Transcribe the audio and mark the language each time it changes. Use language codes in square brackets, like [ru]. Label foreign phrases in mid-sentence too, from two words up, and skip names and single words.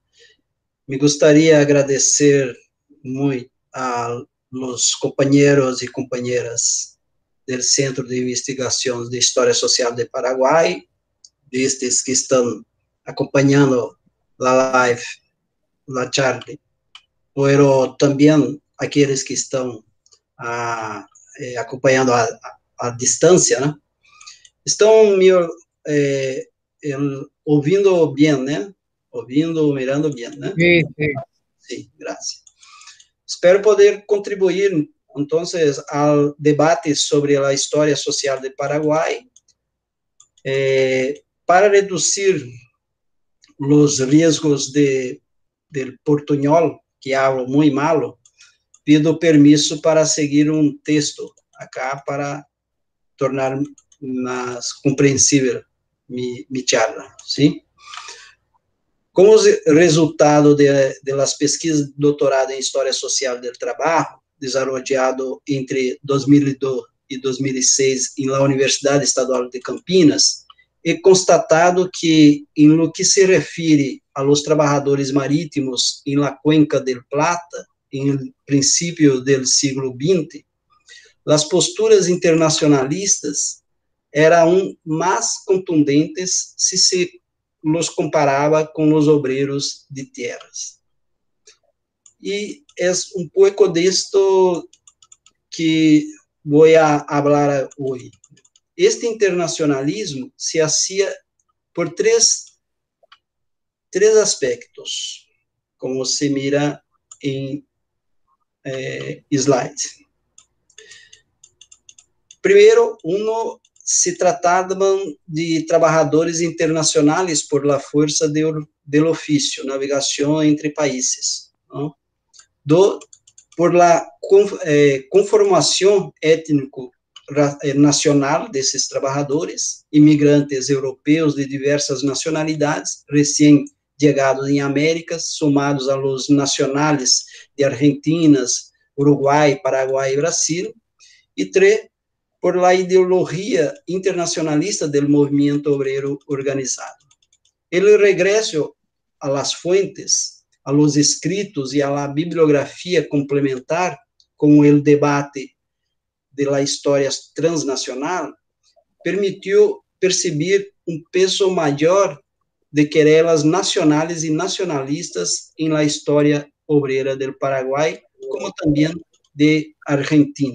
[es] Me gustaría agradecer muy a los compañeros y compañeras del Centro de Investigación de Historia Social de Paraguay, destes que están acompañando la live, la charla, pero también aquellos que están [pt] acompanhando a distância, né? Estão me ouvindo bem, né? Ouvindo, mirando bem, né? [es] Sí, sí. Sí, gracias. Espero poder contribuir, entonces, al debate sobre [pt] a história social de Paraguai, [es] para reducir [pt] os riscos [es] del portuñol, que hablo muito malo, pido permisso para seguir um texto acá para [pt] tornar mais compreensível minha [es] charla, sim? [pt] Como resultado de las pesquisas de doutorado em História Social do Trabalho, desenvolvido entre 2002 e 2006 em la Universidade Estadual de Campinas, é constatado que, [es] em lo que se refere a los [pt] trabalhadores marítimos em la Cuenca del Plata, em princípio do século XX, as posturas internacionalistas eram mais contundentes se los comparava com os obreiros de tierras. E é um pouco disto que vou falar hoje. [es] Este internacionalismo se hacía por três aspectos, como se mira em slide. [pt] Primeiro, se tratavam de trabalhadores internacionais [es] por la fuerza del [pt] ofício, navegação entre países, ¿no? [es] Por la [pt] conformação étnico-nacional desses trabalhadores, imigrantes europeus de diversas nacionalidades, recém-chegados em América, somados [es] a los nacionales de Argentinas, [pt] Uruguai, Paraguai e Brasil, e [es] por la [pt] ideologia internacionalista do movimento obrero organizado. [es] El regreso a las fuentes, a los escritos y a la bibliografía complementar con el debate de la historia transnacional permitió percibir un peso mayor de querelas nacionales y nacionalistas en la historia obrera del Paraguay, como también de Argentina.